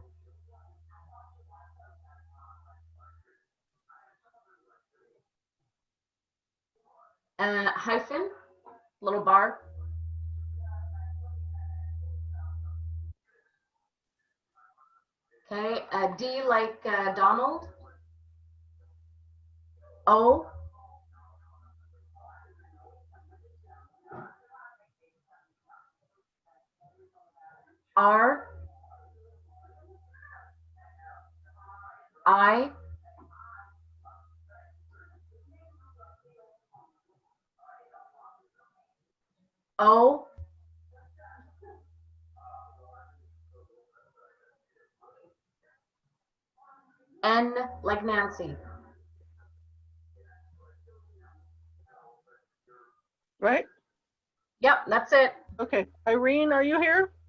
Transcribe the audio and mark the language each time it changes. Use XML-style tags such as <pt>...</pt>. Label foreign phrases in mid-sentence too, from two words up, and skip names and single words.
<en>Hyphen. Little bar. Okay, D like Donald. O. R. I. O. N like Nancy. Right? Yep, that's it. Okay. Irene, are you here?</en>